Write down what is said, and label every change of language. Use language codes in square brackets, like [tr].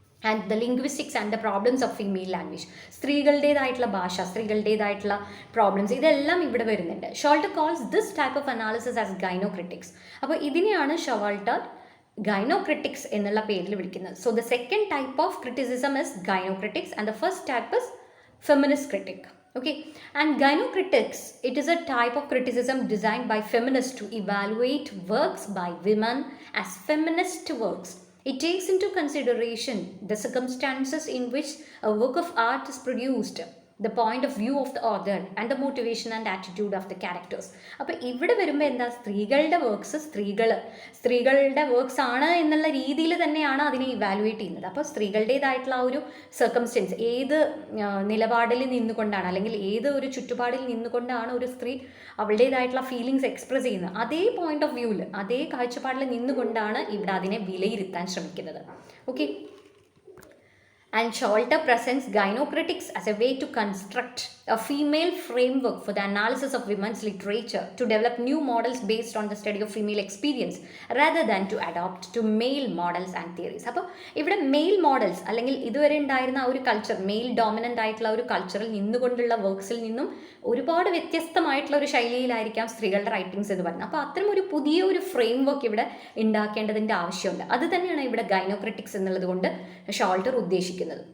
[en] and the linguistics and the problems of female language, [ml] സ്ത്രീകളുടേതായിട്ടുള്ള ഭാഷ, സ്ത്രീകളുടേതായിട്ടുള്ള problems, ഇതെല്ലാം ഇവിടെ വരുന്നുണ്ട്. [en] Showalter calls this type of analysis as gynocritics. [ml] അപ്പോൾ ഇതിനെയാണ് ഷോൾട്ടർ ഗൈനോക്രിറ്റിക്സ് എന്നുള്ള പേരിൽ വിളിക്കുന്നത്. [en] So the second type of criticism is gynocritics and the first type is feminist critic. Okay, and gynocritics, it is a type of criticism designed by feminists to evaluate works by women as feminist works. It takes into consideration the circumstances in which a work of art is produced, the point of view of the author and the motivation and attitude of the characters. [ml] അപ്പോൾ ഇവിടെ വരുമ്പോൾ എന്താ, സ്ത്രീകളുടെ works സ്ത്രീകളുടെ works ആണ് എന്നുള്ള രീതിയിൽ തന്നെയാണ് അതിനെ ഇവാലുവേറ്റ് ചെയ്യുന്നത്. അപ്പോൾ സ്ത്രീകളുടേതായിട്ടുള്ള ആ ഒരു സർക്കംസ്റ്റൻസ്, ഏത് നിലപാടിൽ നിന്നുകൊണ്ടാണ് അല്ലെങ്കിൽ ഏത് ഒരു ചുറ്റുപാടിൽ നിന്നുകൊണ്ടാണ് ഒരു സ്ത്രീ അവളുടേതായിട്ടുള്ള ഫീലിങ്സ് എക്സ്പ്രസ് ചെയ്യുന്നത്, അതേ പോയിന്റ് ഓഫ് വ്യൂവിൽ, അതേ കാഴ്ചപ്പാടിൽ നിന്നുകൊണ്ടാണ് ഇവിടെ അതിനെ വിലയിരുത്താൻ ശ്രമിക്കുന്നത്. [en] Okay, and Showalter presents gynocritics as a way to construct a female framework for the analysis of women's literature, to develop new models based on the study of female experience rather than to adopt to male models and theories. [ml] അപ്പോൾ ഇവിടെ mail models അല്ലെങ്കിൽ ഇതുവരെ ഉണ്ടായിരുന്ന ആ ഒരു culture, mail dominant ആയിട്ടുള്ള ഒരു കൾച്ചറിൽ നിന്നുകൊണ്ടുള്ള വർക്ക്സിൽ നിന്നും ഒരുപാട് വ്യത്യസ്തമായിട്ടുള്ള ഒരു ശൈലിയിലായിരിക്കാം സ്ത്രീകളുടെ റൈറ്റിങ്സ് എന്ന് പറയുന്നത്. അപ്പോൾ അത്തരം ഒരു പുതിയ ഒരു ഫ്രെയിം വർക്ക് ഇവിടെ ഉണ്ടാക്കേണ്ടതിൻ്റെ ആവശ്യമുണ്ട്. അത് തന്നെയാണ് ഇവിടെ ഗൈനോക്രിറ്റിക്സ് എന്നുള്ളത് കൊണ്ട് ഷോൾട്ടർ ഉദ്ദേശിക്കുന്നത്. ഉദ്ദേശിക്കുന്നത്.